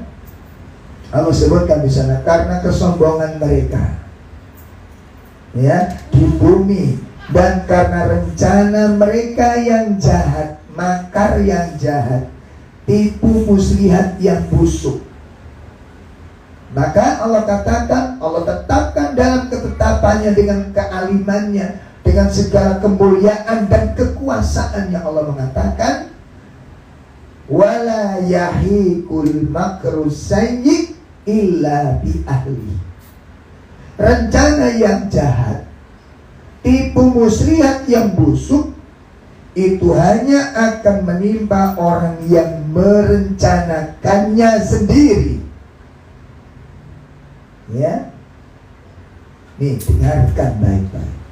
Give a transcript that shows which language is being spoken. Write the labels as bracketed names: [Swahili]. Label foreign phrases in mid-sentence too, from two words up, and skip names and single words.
[Indonesian] Allah sebutkan di sana karena kesombongan mereka, ya, di bumi, dan karena rencana mereka yang jahat, makar yang jahat, tipu muslihat yang busuk. Maka Allah katakan, Allah tetapkan dalam ketetapannya dengan kealimannya, dengan segala kemuliaan dan kekuasaannya. Allah mengatakan, [Arabic] ولا يحيق المكر السيئ إلا بأهله. [Indonesian] Rencana yang jahat, tipu muslihat yang busuk, itu hanya akan menimpa orang yang merencanakannya sendiri. Ya, nih dengarkan baik-baik.